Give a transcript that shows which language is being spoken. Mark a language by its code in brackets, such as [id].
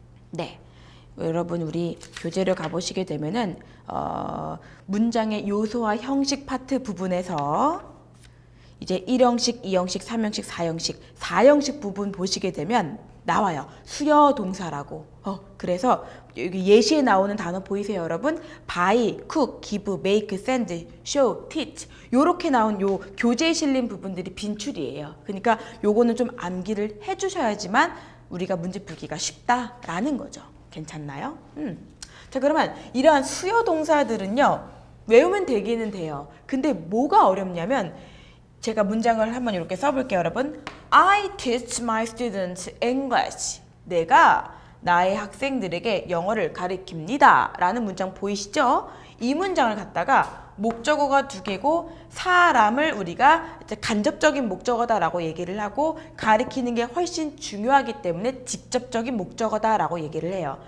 [ko] 네. 여러분 우리 교재를 가보시게 되면은 문장의 요소와 형식 파트 부분에서 이제 1형식, 2형식, 3형식, 4형식, 4형식 부분 보시게 되면 나와요. 수여 동사라고. 그래서 여기 예시에 나오는 단어 보이세요, 여러분? [en] buy, cook, give, make, send, show, teach. [ko] 요렇게 나온 요 교재에 실린 부분들이 빈출이에요. 그러니까 요거는 좀 암기를 해주셔야지만 우리가 문제 풀기가 쉽다라는 거죠. 괜찮나요? 자, 그러면 이러한 수여 동사들은요 외우면 되기는 돼요. 근데 뭐가 어렵냐면 제가 문장을 한번 이렇게 써볼게요, 여러분. [en] I teach my students English. [ko] 내가 나의 학생들에게 영어를 가르칩니다. 라는 문장 보이시죠? 이 문장을 갖다가 목적어가 2개고 사람을 우리가 이제 간접적인 목적어다라고 얘기를 하고 가리키는 게 훨씬 중요하기 때문에 직접적인 목적어다라고 얘기를 해요.